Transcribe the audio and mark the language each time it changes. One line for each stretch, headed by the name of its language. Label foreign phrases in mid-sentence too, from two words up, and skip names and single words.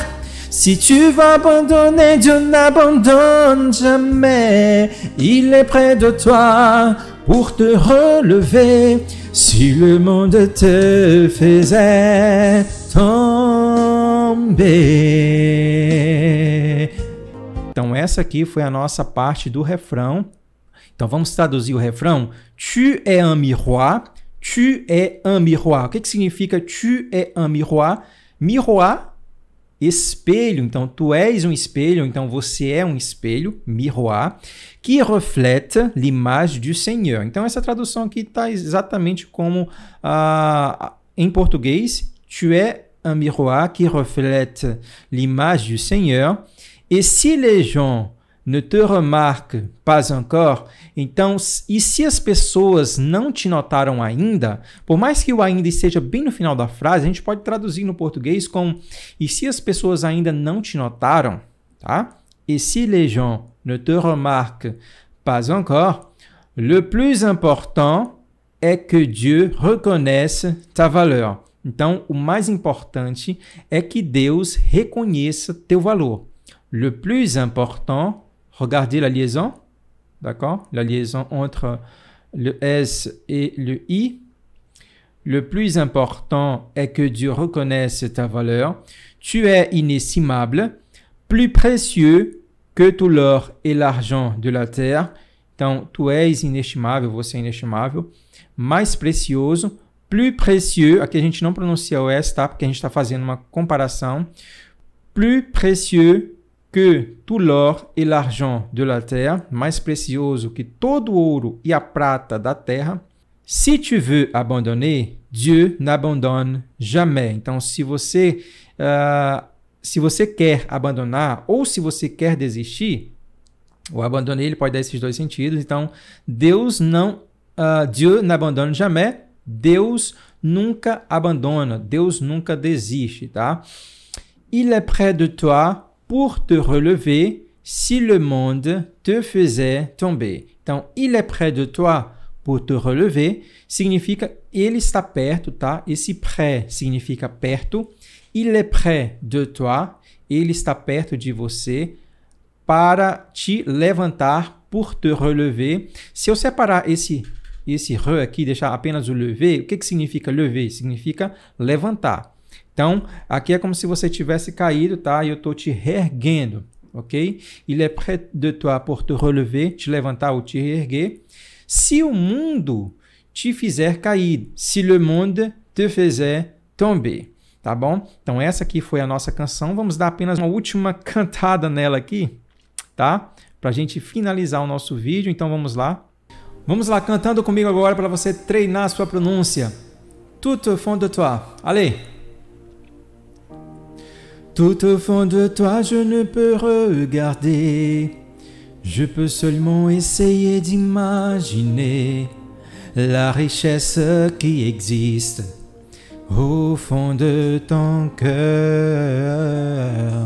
French: Si tu vas abandonner, Dieu n'abandonne jamais. Il est près de toi pour te relever si le monde te faisait tomber.
Portuguese: Então essa aqui foi a nossa parte do refrão. Então vamos traduzir o refrão.
French: Tu es un miroir. Tu es un miroir.
Portuguese: O que significa
French: tu es un miroir?
Portuguese: Miroir, espelho. Então tu és um espelho, então você é um espelho,
French: miroir,
Portuguese: que reflete
French: l'image du Seigneur.
Portuguese: Então essa tradução aqui está exatamente como em português.
French: Tu es un miroir qui reflète l'image du Seigneur. Et si les gens ne te remarquent pas encore,
Portuguese: então, e se as pessoas não te notaram ainda, por mais que o ainda esteja bem no final da frase, a gente pode traduzir no português como e se as pessoas ainda não te notaram, tá?
French: Et si les gens ne te remarquent pas encore, le plus important est que Dieu reconnaisse ta valeur.
Portuguese: Então, o mais importante é que Deus reconheça teu valor.
French: Le plus important, regardez la liaison, d'accord? La liaison entre le S et le I. Le plus important est que Dieu reconnaisse ta valeur. Tu es inestimable, plus précieux que tout l'or et l'argent de la terre.
Portuguese: Então, tu és inestimável, você é inestimável, mais precioso,
French: plus précieux,
Portuguese: aqui a gente não pronuncia o S, tá? Porque a gente está fazendo uma comparação.
French: Plus précieux que tout l'or et l'argent de la terre,
Portuguese: mais precioso que todo o ouro e a prata da terra.
French: Si tu veux abandonner, Dieu n'abandonne jamais.
Portuguese: Então, se você quer abandonar ou se você quer desistir, o abandonar ele pode dar esses dois sentidos. Então,
French: Dieu n'abandonne jamais.
Portuguese: Deus nunca abandona, Deus nunca desiste, tá?
French: Il est près de toi pour te relever si le monde te faisait tomber.
Portuguese: Então,
French: il est près de toi pour te relever
Portuguese: significa ele está perto, tá? Esse près significa perto.
French: Il est près de toi,
Portuguese: ele está perto de você para te levantar,
French: pour te relever.
Portuguese: Se eu separar esse re aqui, deixar apenas o lever, o que significa lever? Significa levantar. Então, aqui é como se você tivesse caído, tá? E eu estou te reerguendo, ok?
French: Il est près de toi pour te relever,
Portuguese: te levantar ou te reerguer. Se o mundo te fizer cair,
French: se le monde te faisait tomber,
Portuguese: tá bom? Então, essa aqui foi a nossa canção. Vamos dar apenas uma última cantada nela aqui, tá? Para a gente finalizar o nosso vídeo. Então, vamos lá. Vamos lá, cantando comigo agora para você treinar a sua pronúncia.
French: Tout au fond de toi. Allez! Tout au fond de toi, je ne peux regarder. Je peux seulement essayer d'imaginer la richesse qui existe au fond de ton cœur.